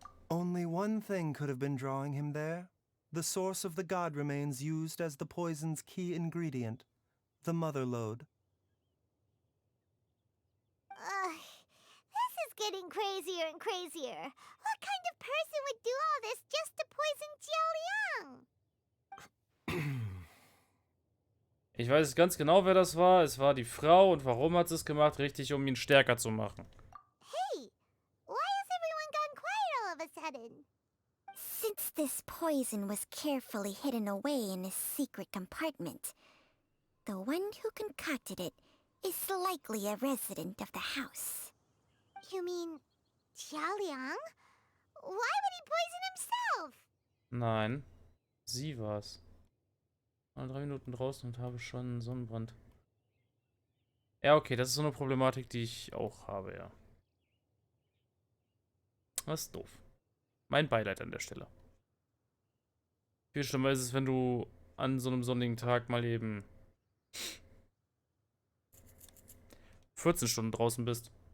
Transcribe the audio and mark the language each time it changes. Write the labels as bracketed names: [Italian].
[English] Only one thing could have been drawing him there. The source of the god remains used as the poison's key ingredient, the mother lode. This is getting crazier and crazier. What kind of person would do all this just to poison Jialiang? [German] Ich weiß ganz genau, wer das war. Es war die Frau. Und warum hat sie es gemacht? Richtig, um ihn stärker zu machen. [English] Hey, why has everyone gone quiet all of a sudden? Since this poison was carefully hidden away in a secret compartment, the one who concocted it is likely a resident of the house. You mean Jialiang? Why would he poison himself? [German] Nein, sie war's. Mal 3 Minuten draußen und habe schon einen Sonnenbrand. Ja, okay, das ist so eine Problematik, die ich auch habe, ja. Das ist doof. Mein Beileid an der Stelle. Viel schlimmer ist es, wenn du an so einem sonnigen Tag mal eben 14 Stunden draußen bist.